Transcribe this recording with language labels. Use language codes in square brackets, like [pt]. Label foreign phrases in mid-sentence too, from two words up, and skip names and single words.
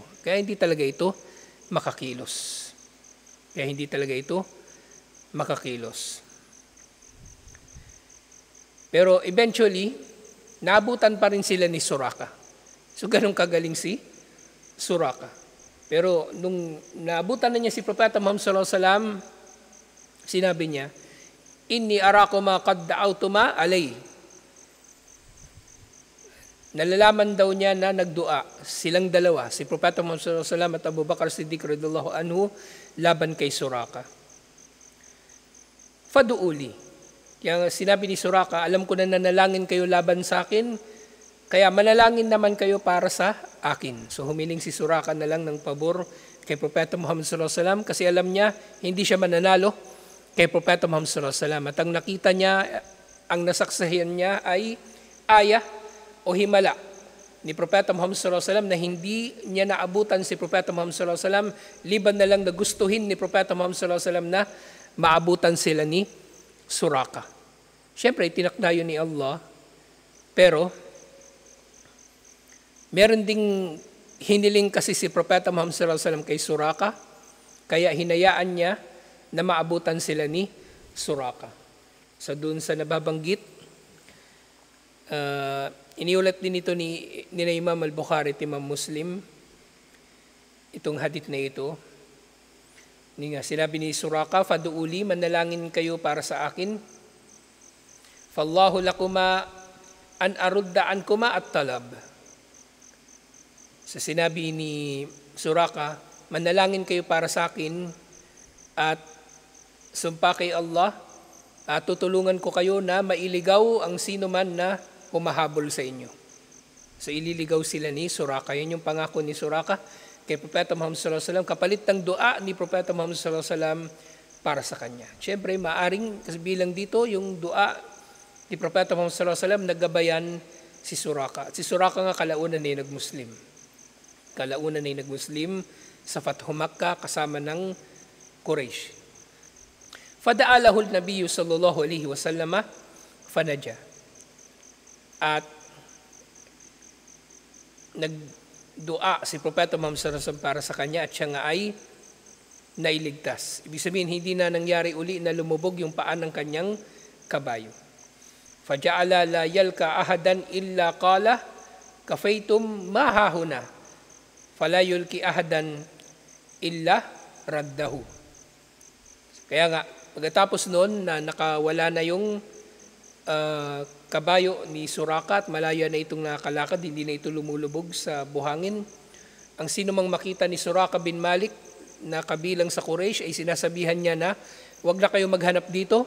[tl] Kaya hindi talaga ito makakilos. Pero eventually, naabutan pa rin sila ni Suraka. So ganun kagaling si Suraka. Pero nung naabutan na niya si Propeta Muhammad [ar] صلى الله عليه وسلم, [tl] sinabi niya, [ar] "إني أراكما قد دعوتما علي." [tl] Nalalaman daw niya na nagdua silang dalawa, si Propeta Muhammad [ar] صلى الله عليه وسلم [tl] at Abu Bakar Siddiq [ar] رضي الله عنه [tl] laban kay Suraka. Faduuli. Kaya sinabi ni Suraka, alam ko na nanalangin kayo laban sa akin, kaya manalangin naman kayo para sa akin. So humiling si Suraka na lang ng pabor kay Propeta Muhammad [ar] صلى الله عليه وسلم [tl] kasi alam niya hindi siya mananalo kay Propeta Muhammad [ar] صلى الله عليه وسلم. [tl] At ang nakita niya, ang nasaksihan niya ay ayah o himala ni Propeta Muhammad [ar] صلى الله عليه وسلم [tl] na hindi niya naabutan si Propeta Muhammad [ar] صلى الله عليه وسلم, [tl] liban na lang na gustuhin ni Propeta Muhammad [ar] صلى الله عليه وسلم [tl] na maabutan sila ni Suraka. Siyempre, tinakda yun ni Allah, pero meron ding hiniling kasi si Propeta Muhammad [ar] صلى الله عليه وسلم [tl] kay Suraka, kaya hinayaan niya na maabutan sila ni Suraka. So doon sa nababanggit, iniulat din ito ni Imam Al-Bukhari at Imam Muslim, itong hadith na ito, Sinabi ni Suraka, "Faduuli, manalangin kayo para sa akin. [ar] فالله لكما أن أرد عنكما الطلب." [tl] So sinabi ni Suraka, manalangin kayo para sa akin at sumpa kay Allah at tutulungan ko kayo na mailigaw ang sino man na humahabol sa inyo. So ililigaw sila ni Suraka. Yan yung pangako ni Suraka kay Propeta Muhammad [ar] صلى الله عليه وسلم, [tl] kapalit ng dua ni Propeta Muhammad [ar] صلى الله عليه وسلم [tl] para sa kanya. Siyempre, maaring kasi bilang dito yung dua ni Propeta Muhammad [ar] صلى الله عليه وسلم [tl] naggabayan si Suraka. At si Suraka nga kalaunan na nag-Muslim. Kalaunan na nag-Muslim sa Fathu Makkah kasama ng Quraysh. [ar] فدعا له النبي صلى الله عليه وسلم فنجا. [tl] At nagdua si Propeta Muhammad [ar] صلى الله عليه وسلم [tl] para sa kanya at siya nga ay nailigtas. Ibig sabihin, hindi na nangyari uli na lumubog yung paan ng kanyang kabayo. [ar] فجعل لا يلقى أحدا إلا قال كفيتم ما هاهنا فلا يلقى أحدا إلا رده. [tl] Kaya nga, pagkatapos noon na nakawala na yung kabayo ni Suraka at malaya na itong nakakalakad, hindi na ito lumulubog sa buhangin. Ang sino mang makita ni Suraka bin Malik na kabilang sa Quraysh ay sinasabihan niya na, "Huwag na kayo maghanap dito.